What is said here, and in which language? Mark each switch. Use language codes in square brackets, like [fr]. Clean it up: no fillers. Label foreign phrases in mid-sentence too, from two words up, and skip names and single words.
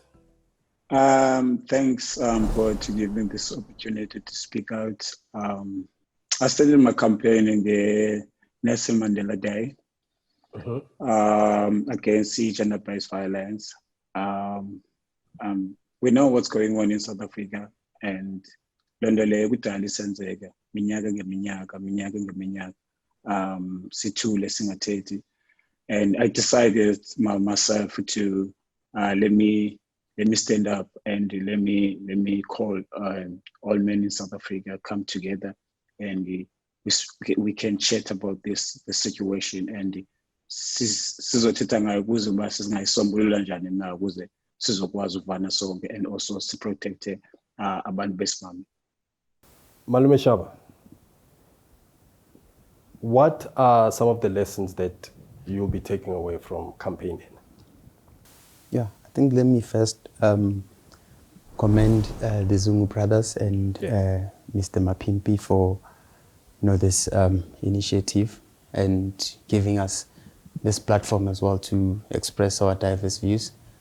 [en] Thanks, God, to give me this opportunity to speak out. I started my campaign in the Nelson Mandela Day against gender-based violence. We know what's going on in South Africa, and [xh] londole kudala isenzeka minyaka ngeminyaka sithule singathethi. [en] And I decided myself to let me stand up and let me call all men in South Africa come together, and we can chat about the situation, and [xh] sizothetha ngayo ukuze uba singayisombulula njani na ukuze sizokwazi ukuvana sonke [en] and also to protect [xh] abantu besimame. [en] Malume Shaba, what are some of the lessons that you'll be taking away from campaigning? Yeah, I think let me first commend the Zungu brothers and Mr. Mapimpi for this initiative and giving us this platform as well to express our diverse views.